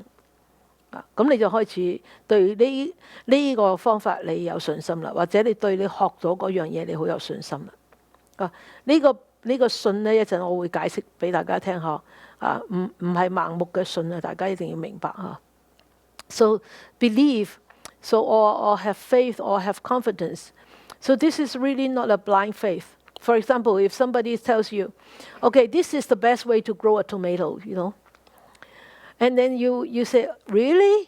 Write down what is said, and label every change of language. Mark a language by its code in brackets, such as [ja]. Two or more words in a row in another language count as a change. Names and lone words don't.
[yue] 咁你就開始對呢個方法你有信心啦，或者你對你學咗嗰樣嘢你好有信心啦。呢個信呢，一陣我會解釋俾大家聽嗬。唔係盲目嘅信啊，大家一定要明白嚇。 [en] So believe, or have faith or have confidence. So this is really not a blind faith. For example, if somebody tells you, okay, this is the best way to grow a tomato, and then you say, really?